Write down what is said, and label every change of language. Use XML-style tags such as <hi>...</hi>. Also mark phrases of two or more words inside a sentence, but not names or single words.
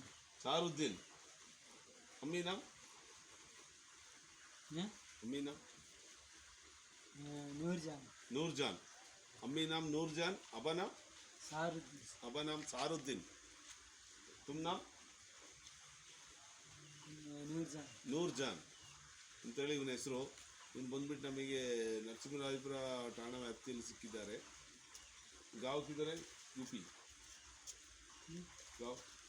<hi>सारुद्दीन अम्मी नाम अम्मी नाम नूरजान नूरजान अम्मी नाम नूरजान अब्बा नाम सारुद्दीन अब्बा नाम सारुद्दीन तुम नाम नूरजान</hi> <kn>ನೂರ್ಜಾನ್ ಅಂತೇಳಿ ಇವನ ಹೆಸರು. ಇವನು ಬಂದ್ಬಿಟ್ಟು ನಮಗೆ ನರಸಿಂಹರಾಜಪುರ ಠಾಣಾ ವ್ಯಾಪ್ತಿಯಲ್ಲಿ ಸಿಕ್ಕಿದ್ದಾರೆ.</kn> <hi>गांव किधर है? यूपी गाँव</hi>